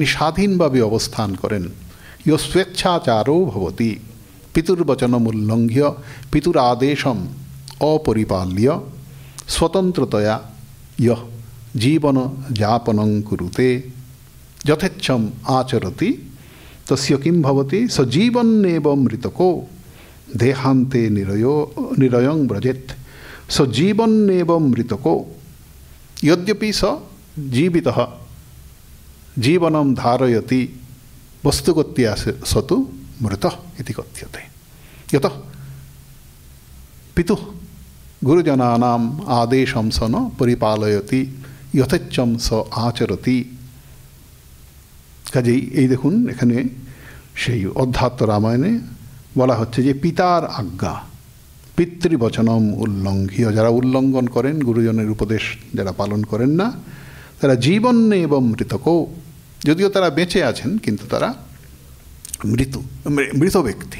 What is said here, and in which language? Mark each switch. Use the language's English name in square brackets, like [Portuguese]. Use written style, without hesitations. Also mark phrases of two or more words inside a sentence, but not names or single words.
[Bangla] স্বাধীনভাবে অবস্থান করেন, [Sanskrit] ইয় স্বেচ্ছাচারো ভবতি, পিতুর্বচনম উল্লঙ্ঘ্য পিতুরাদেশম অপরিপাল্য স্বতন্ত্রতয়া ইয়ঃ জীবন যাপনং কুরুতে যথেচ্ছম আচরতি তস্য কিম ভবতি সজীবন্নেব মৃতকো দেহান্তে নিরয়ং ব্রজেত, সজীবন্নেব মৃতকো यद्यपि स जीवितः जीवनं धारयति वस्तुगत्या स तु मृतः इति कथ्यते। यतः पितुः गुरुजनानाम् आदेशं स न परिपालयति यथेच्छं स आचरति। [Bangla] কাজেই এই দেখুন এখানে সেই অধ্যাত্ম রামায়ণে বলা হচ্ছে যে পিতার আজ্ঞা, [Sanskrit] পিতৃবচনম উল্লঙ্ঘ্য, [Bangla] যারা উল্লঙ্ঘন করেন, গুরুজনের উপদেশ যারা পালন করেন না, তারা জীবন্নে এবং মৃতকও, যদিও তারা বেঁচে আছেন কিন্তু তারা মৃত ব্যক্তি।